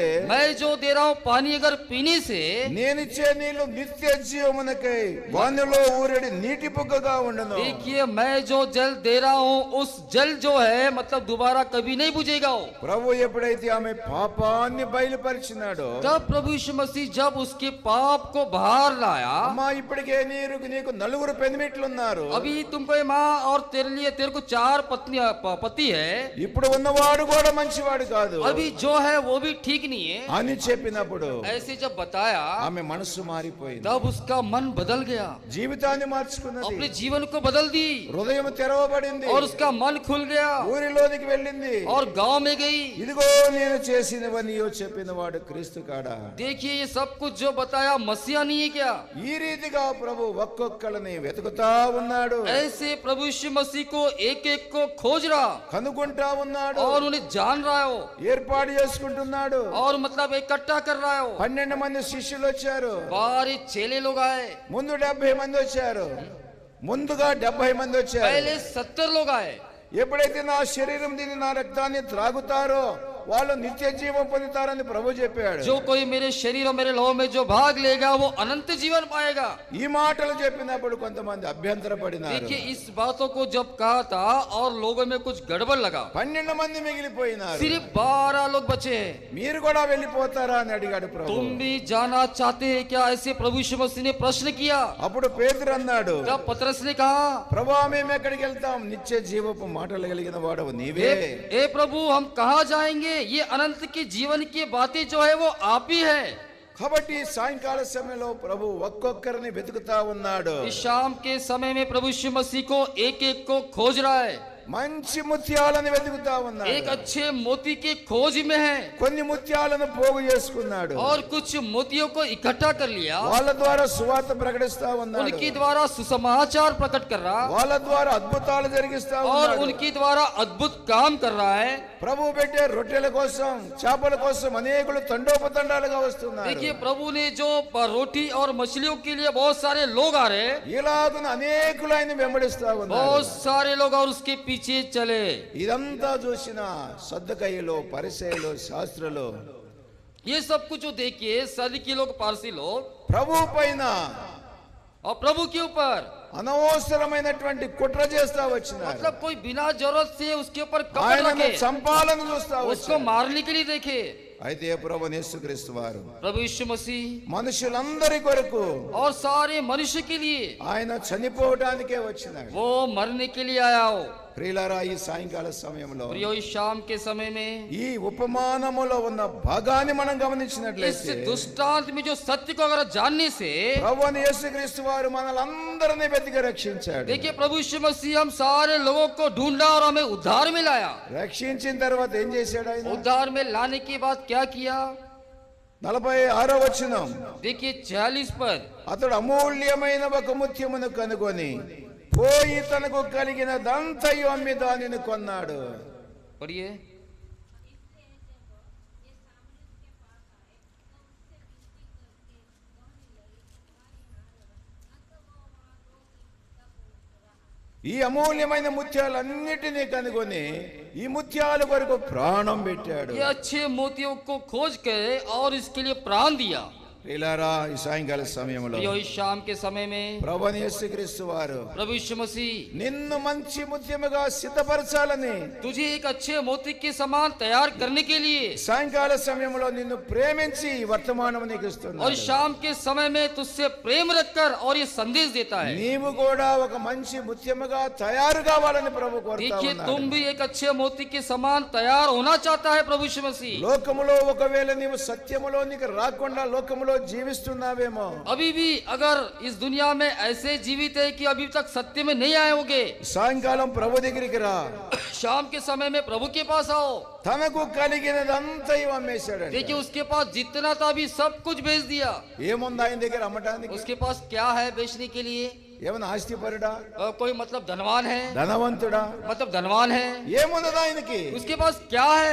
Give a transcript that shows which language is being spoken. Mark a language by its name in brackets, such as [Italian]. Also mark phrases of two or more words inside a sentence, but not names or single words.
[Hindi] मैं जो दे रहा हूँ पानी अगर पीने से, [Telugu] నేనిచ్చే నీళ్లు నిత్య జీవమునకై వానిలో ఊరేడి నీటి బుగ్గగా ఉండును. [Hindi] देखिए मैं जो जल दे रहा हूँ उस जल जो है मतलब दोबारा कभी नहीं बुझेगा वो। [Telugu] ప్రభు ఎప్పుడైతే ఆమె పాపాన్ని బయలుపరిచినాడో, [Hindi] तब प्रभु यीशु मसीह जब उसके पाप को बाहर लाया, [Telugu] అమ్మా ఇప్పటికే నీకు నలుగురు పెనిమిట్లు ఉన్నారు, [Hindi] अभी तुमको ये माँ और तेरे लिए तेरे को 4 पति है, [Telugu] ఇప్పుడు ఉన్నవాడు కూడా మంచివాడు కాదు [Hindi] अभी जो है वो भी ठीक नहीं है। [Telugu] అని చెప్పినప్పుడు [Hindi] ऐसे जब बताया [Telugu] ఆమె మనసు మారిపోయింది. [Hindi] तब उसका मन बदल गया, [Telugu] జీవితాన్ని మార్చుకున్నది, [Hindi] अपने जीवन को बदल दी [Telugu] హృదయం తెరవబడింది, [Hindi] और उसका मन खुल गया [Telugu] ఊరిలోనికి వెళ్ళింది. [Hindi] और गांव में गई। [Telugu] ఇదిగో నేను చేసినవని చెప్పిన వాడు క్రీస్తు కాడా. [Hindi] देखिए ये सब कुछ जो बताया मसीहा नहीं है क्या? [Telugu] ఈ రీతిగా ప్రభు ఒక్కొక్కళ్ళని వెతుకుతా ఉన్నాడు, [Hindi] ऐसे प्रभु यीशु मसीह को एक एक को खोज रहा [Telugu] కనుగొంటా ఉన్నాడు, [Hindi] और उन्हें जान रहा है वो, [Telugu] ఏర్పాటు చేసుకుంటున్నాడు. [Hindi] और मतलब इकट्ठा कर रहा है वो। [Telugu] 12 మంది శిష్యులు వచ్చారు, [Hindi] बाहर चेले लोग आए, [Telugu] ముందు 70 మంది వచ్చారు, ముందుగా 70 మంది వచ్చారు. [Hindi] पहले 70 लोग आए। [Telugu] ఎప్పుడైతే నా శరీరం తిని నా రక్తాన్ని త్రాగుతారో వాళ్ళు నిత్య జీవం పొందుతారని ప్రభు చెప్పాడు. [Hindi] जो कोई मेरे शरीर और मेरे लहू में जो भाग लेगा वो अनंत जीवन पाएगा। [Telugu] ఈ మాటలు చెప్పినప్పుడు కొంతమంది అభ్యంతర పడినారు. [Hindi] देखिए इस बातों को जब कहा था और लोगों में कुछ गड़बड़ लगा, [Telugu] 12 మంది మిగిలిపోయినారు. [Hindi] सिर्फ 12 लोग बचे हैं। [Telugu] మీరు కూడా వెళ్ళిపోతారా అని అడిగాడు ప్రభు. [Hindi] तुम भी जाना चाहते हैं क्या? ऐसे प्रभु यीशु मसीह ने प्रश्न किया। [Telugu] అప్పుడు పేతురు అన్నాడు, [Hindi] तब पतरस ने कहा, [Telugu] ప్రభువా మేము ఎక్కడికి వెళ్తాం, నిత్య జీవపు మాటలు కలిగిన వాడవు నీవే. [Hindi] ए प्रभु हम कहाँ जाएंगे? ये अनंत के जीवन की बातें जो है वो आप ही है। [Telugu] కాబట్టి సాయంకాల సమయంలో ప్రభు ఒక్కొక్కరిని వెతుకుతా ఉన్నాడు. [Hindi] इस शाम के समय में प्रभु यीशु मसीह को एक एक को खोज रहा है। [Telugu] మంచి ముత్యాలను వెతుకుతా ఉన్నాడు. [Hindi] एक अच्छे मोती के खोज में है [Telugu] కొన్ని ముత్యాలను పోగు చేసుకున్నాడు, [Hindi] और कुछ मोतियों को इकट्ठा कर लिया, [Telugu] వాళ్ళ ద్వారా సువార్త ప్రకటిస్తా ఉన్నాడు, [Hindi] उनके द्वारा सुसमाचार प्रकट कर रहा [Telugu] వాళ్ళ ద్వారా అద్భుతాలు జరిగిస్తా [Hindi] और [Telugu] ఉన్నాడు. [Hindi] उनके द्वारा अद्भुत काम कर रहा है। [Telugu] ప్రభు పెట్టే రొట్టెల కోసం చేపల కోసం అనేకులు తండోపతండాలుగా వస్తున్నారు. [Hindi] देखिए प्रभु ने जो रोटी और मछलियों के लिए बहुत सारे लोग आ रहे हैं, [Telugu] ఇలాగున అనేకులు ఆయన వెంబడిస్తా ఉన్నారు. [Hindi] बहुत सारे लोग और उसके पीछे चले। [Telugu] ఇదంతా చూసిన సద్దకయ్యలు పరిసయ్యులు శాస్త్రులు [Hindi] ये सब कुछ जो देखिए सदुकी लोग पारसी लोग [Telugu] ప్రభు పైన [Hindi] और प्रभु के ऊपर [Telugu] అనవసరమైనటువంటి కుట్ర చేస్తా వచ్చినారు. [Hindi] मतलब कोई बिना जरूरत से उसके ऊपर कपट [Telugu] ఆయనను [Hindi] रखे, [Telugu] చంపాలని చూస్తా [Hindi] उसको [Telugu] వచ్చారు. [Hindi] मारने के लिए देखे। [Telugu] అయితే ప్రభు యేసుక్రీస్తు వారు [Hindi] प्रभु यीशु मसीह [Telugu] మనుషులందరి కొరకు [Hindi] और सारे मनुष्य के लिए [Telugu] ఆయన చనిపోవడానికే వచ్చినాడు. [Hindi] वो मरने के लिए आया हो। [Telugu] ప్రియులారా ఈ సాయంకాల సమయంలో [Hindi] प्रियो इस शाम के समय में [Telugu] ఈ ఉపమానములో ఉన్న భాగాన్ని మనం [Hindi] इस [Telugu] గమనించినట్లయితే [Hindi] दुष्टांत में जो सत्य को अगर जानने से [Telugu] ప్రభువైన యేసుక్రీస్తు వారు మనలందరినీ వెతికి రక్షించాడు. [Hindi] देखिए प्रभु यीशु मसीह हम सारे लोगों को ढूंढा और हमें उद्धार में लाया। [Telugu] రక్షించిన తర్వాత ఏం చేశాడు ఆయన? [Hindi] उद्धार में लाने के बाद क्या किया? [Telugu] 46వ వచనం, [Hindi] देखिए 46 पद, [Telugu] అతడు అమూల్యమైన ఒక ముత్యమును కనుగొని పోయి తనకు కలిగినదంతయు అమ్మి దానిని కొన్నాడు. [Hindi] पढ़िए। [Telugu] ఈ అమూల్యమైన ముత్యాలన్నిటినీ కనుగొని ఈ ముత్యాల కొరకు ప్రాణం పెట్టాడు. [Hindi] ये अच्छे मोतियों को खोज कर और इसके लिए प्राण दिया। [Telugu] ప్రియులారా, ఈ సాయంకాల సమయంలో [Hindi] प्रियो इस शाम के समय में [Telugu] ప్రభువైన యేసుక్రీస్తు వారు [Hindi] प्रभु यीशु मसीह [Telugu] నిన్ను మంచి ముత్యముగా సిద్ధపరచాలని [Hindi] तुझे एक अच्छे मोती के समान तैयार करने के लिए [Telugu] సాయంకాల సమయంలో నిన్ను ప్రేమించి ఈ వర్తమానం నీకు [Hindi] और [Telugu] ఇస్తున్నాడు. [Hindi] शाम के समय में तुझसे प्रेम रखकर और ये संदेश देता है। [Telugu] నీవు కూడా ఒక మంచి ముత్యముగా తయారు కావాలని ప్రభు కోరుతా [Hindi] देखिए [Telugu] ఉన్నాడు. [Hindi] तुम भी एक अच्छे मोती के समान तैयार होना चाहता है प्रभु यीशु मसीह। [Telugu] లోకములో ఒకవేళ నీవు సత్యములోనికి రాకుండా లోకములో జీవిస్తున్నావేమో, [Hindi] अभी भी अगर इस दुनिया में ऐसे जीवित है कि अभी तक सत्य में नहीं आए होंगे, [Telugu] సాయంకాలం ప్రభు దగ్గరికి రా. [Hindi] शाम के समय में प्रभु के पास आओ। [Telugu] తనకు కలిగినదంతా అమ్మేశాడు. [Hindi] देखिए उसके पास जितना था अभी सब कुछ बेच दिया। [Telugu] ఏముంది ఆయన దగ్గర అమ్మటానికి? [Hindi] उसके पास क्या है बेचने के लिए? [Telugu] ఏమన్నా ఆస్తిపరుడా, [Hindi] कोई मतलब धनवान है, [Telugu] ధనవంతుడా, [Hindi] मतलब धनवान है, [Telugu] ఏమున్నది ఆయనకి? [Hindi] उसके पास क्या है?